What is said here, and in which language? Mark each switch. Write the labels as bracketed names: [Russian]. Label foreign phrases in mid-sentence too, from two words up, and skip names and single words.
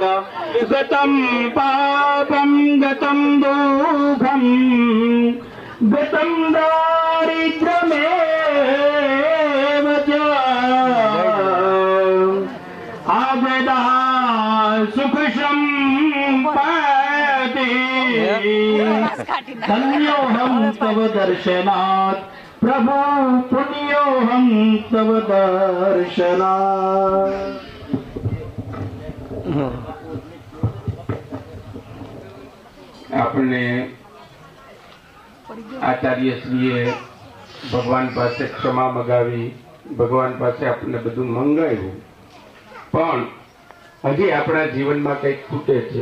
[Sanskrit] गतं पापं गतं दुःखं गतं दारिद्र्यमेव च आगदा सुखसम्पत्ति धन्योऽहं तव दर्शनात् प्रभु पुण्योऽहं तव दर्शनात्. [Gujarati] આપણે આચાર્યશ્રીએ ભગવાન પાસે ક્ષમા મગાવી, ભગવાન પાસે આપણને બધું મંગાવ્યું, પણ હજી આપણા જીવનમાં કંઈક ખૂટે છે.